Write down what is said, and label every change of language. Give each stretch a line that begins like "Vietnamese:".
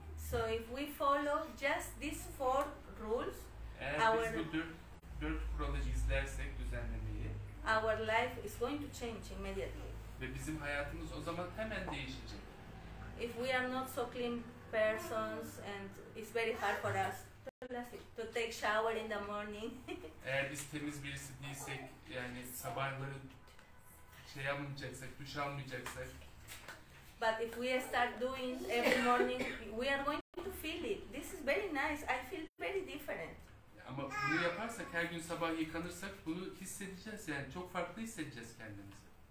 English: So if we follow just these 4 rules,
Turkish: Eğer biz bu dört kuralı izlersek düzenlemeyi,
English: our life is going to change immediately.
Turkish: Ve bizim hayatımız o zaman hemen değişecek.
English: If we are not so clean persons and it's very hard for us to take shower in the morning.
Turkish: Eğer biz temiz birisi değilsek, yani sabahları şey almayacaksak, duş almayacaksak.
English: But if we start doing every morning, we are going to feel it. This is very nice. I feel very different.
Turkish: Ama bunu yaparsak, her gün sabah yıkanırsak bunu hissedeceğiz, yani çok farklı hissedeceğiz kendimizi.